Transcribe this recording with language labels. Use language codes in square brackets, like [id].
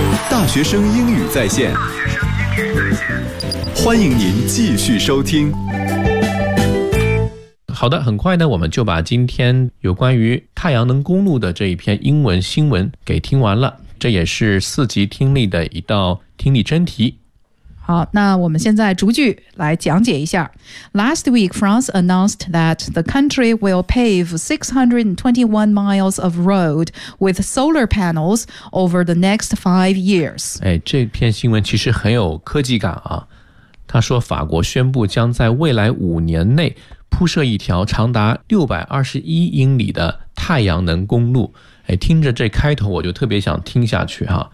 [zh] 大学生英语在线。欢迎您继续收听。好的，很快呢，我们就把今天有关于太阳能公路的这一篇英文新闻给听完了，这也是四级听力的一道听力真题。好，那我们现在逐句来讲解一下。 [en] Last week, France announced that the country will pave 621 miles of road with solar panels over the next 5 years. [zh] 哎，这篇新闻其实很有科技感啊。他说法国宣布将在未来五年内铺设一条长达621英里的太阳能公路。哎，听着这开头我就特别想听下去哈。